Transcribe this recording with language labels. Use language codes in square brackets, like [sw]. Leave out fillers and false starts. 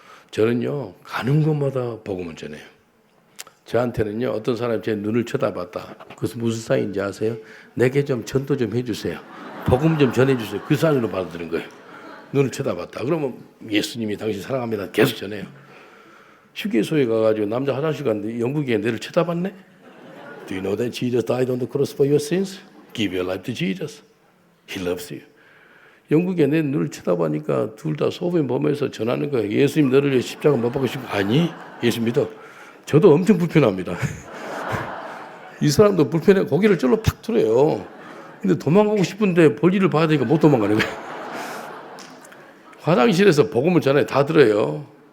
[ko] 저는요, 가는 곳마다 복음을 전해요. 저한테는요, 어떤 사람이 제 눈을 쳐다봤다. 그것은 무슨 사인인지 아세요? 내게 좀 전도 좀 해주세요. 복음 좀 전해주세요. 그 사인으로 받아들인 거예요. 눈을 쳐다봤다. 그러면 예수님이 당신 사랑합니다. 계속 전해요. 휴게소에 가가지고 남자 화장실 갔는데 영국에 내를 쳐다봤네? [en] Do you know that Jesus died on the cross for your sins? Give your life to Jesus. He loves you. [ko] 영국에 내 눈을 쳐다보니까 둘 다 소변 보면서 전하는 거예요. 예수님 너를 위해 십자가 못 박으시고. 아니, 예수 믿어. 저도 엄청 불편합니다. 이 사람도 불편해. 고개를 절로 팍 틀어요. 근데 도망가고 싶은데 볼일을 봐야 되니까 못 도망가는 거예요. 화장실에서 복음을 전해 다 들어요.